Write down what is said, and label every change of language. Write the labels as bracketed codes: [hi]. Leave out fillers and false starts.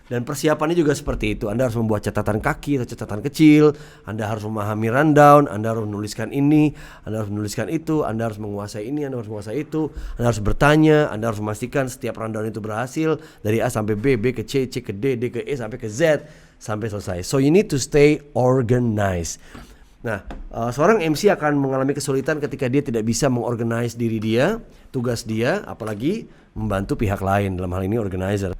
[id] Dan persiapannya juga seperti itu. Anda harus membuat catatan kaki atau catatan kecil. Anda harus memahami rundown. Anda harus menuliskan ini. Anda harus menuliskan itu. Anda harus menguasai ini. Anda harus menguasai itu. Anda harus bertanya. Anda harus memastikan setiap rundown itu berhasil. Dari A sampai B, B ke C, C ke D, D ke E, sampai ke Z. Sampai selesai. [en] So you need to stay organized. [id] Nah, seorang MC akan mengalami kesulitan ketika dia tidak bisa mengorganize diri dia, tugas dia, apalagi membantu pihak lain, dalam hal ini organizer.